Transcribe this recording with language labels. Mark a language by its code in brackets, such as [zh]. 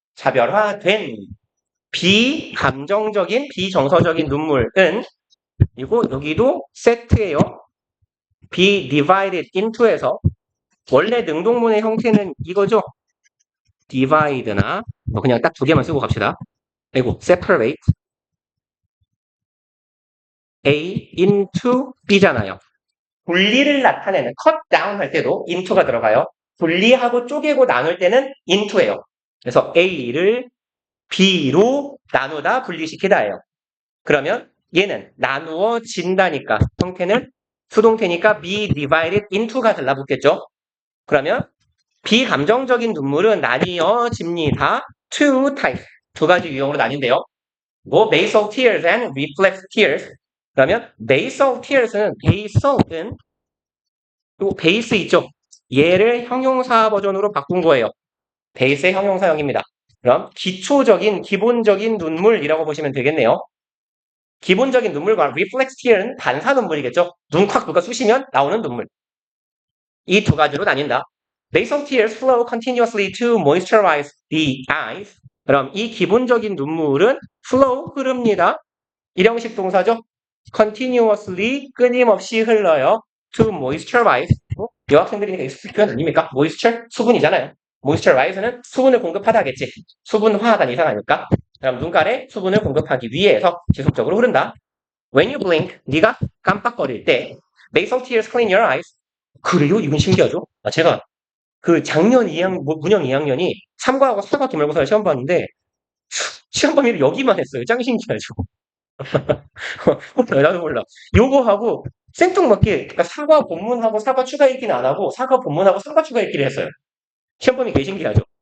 [ko] 차별화된 비감정적인 비정서적인 눈물은 그리고 여기도 세트예요. [en] be divided into [ko] 에서 원래 능동문의 형태는 이거죠. divide나 그냥 딱 두 개만 쓰고 갑시다. 그리고 [en] separate A into B [ko] 잖아요. 분리를 나타내는 cut down 할 때도 into가 들어가요. 분리하고 쪼개고 나눌 때는 into예요. 그래서 A를 B로 나누다 분리시키다예요. 그러면 얘는 나누어진다니까 형태는 수동태니까 [en] be divided into [ko] 가 달라붙겠죠. 그러면 비감정적인 눈물은 나뉘어집니다. [en] Two types. [ko] 두 가지 유형으로 나뉜대요. 뭐 [en] basal tears and reflex tears. [ko] 그러면 basal tears는 basal은 요 베이스 있죠. 얘를 형용사 버전으로 바꾼 거예요. 베이스의 형용사형입니다. 그럼 기초적인 기본적인 눈물이라고 보시면 되겠네요. 기본적인 눈물과 reflex tear는 반사 눈물이겠죠. 눈 콱 누가 쑤시면 나오는 눈물. 이 두 가지로 나뉜다. [en] Nasal tears flow continuously to moisturize the eyes. [ko] 그럼 이 기본적인 눈물은 flow, 흐릅니다. 일형식 동사죠. continuously, 끊임없이 흘러요. to moisturize. 여학생들이니까 익숙한 표현 아닙니까? moisture, 수분이잖아요. moisturize는 수분을 공급하다겠지. 수분화하다는 이상 아닙니까? 그럼 눈가에 수분을 공급하기 위해서 지속적으로 흐른다. [en] When you blink, [ko] 네가 깜빡거릴 때 [en] nasal tears clean your eyes. [ko] 그래요? 이건 신기하죠? 제가 그 작년 문형 2학년이 3과하고 4과 기말고사를 시험 봤는데 시험 범위를 여기만 했어요. 짱 신기하죠? 나도 몰라. 요거하고 생뚱맞게 그러니까 4과 본문하고 4과 추가 읽기는 안 하고 4과 본문하고 3과 추가 읽기를 했어요. 시험 범위 개 신기하죠?